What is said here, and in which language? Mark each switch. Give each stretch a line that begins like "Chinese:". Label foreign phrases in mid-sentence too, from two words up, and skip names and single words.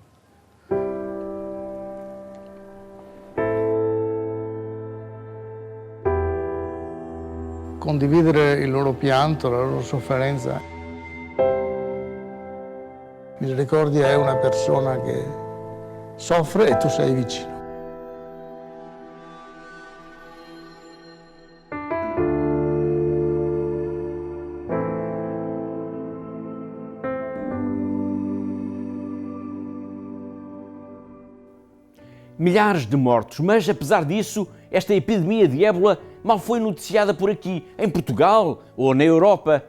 Italian: Condividere il loro pianto, la loro sofferenza. Misericordia è una persona che soffre e tu sei vicino.
Portuguese: Milhares de mortos, mas apesar disso, esta epidemia de ébola mal foi noticiada por aqui, em Portugal ou na Europa.